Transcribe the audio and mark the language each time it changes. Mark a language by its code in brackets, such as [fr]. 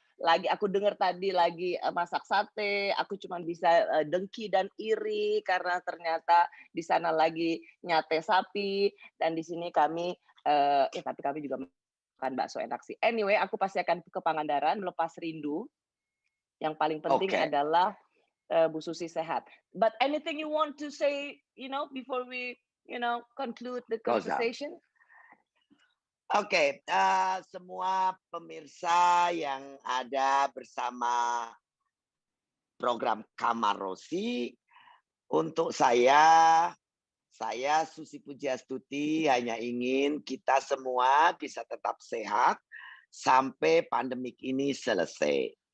[id] Lagi aku dengar tadi lagi masak sate, aku cuma bisa dengki dan iri karena ternyata di sana lagi nyate sapi dan di sini kami tapi kami juga makan bakso enak sih. Anyway, aku pasti akan ke Pangandaran melepas rindu. Yang paling penting adalah Bu Susi sehat. [en] But anything you want to say, before we, conclude the conversation? [id] Oke, semua pemirsa yang ada bersama program Kamar Rosi, untuk saya Susi Pujiastuti hanya ingin kita semua bisa tetap sehat sampai pandemik ini selesai.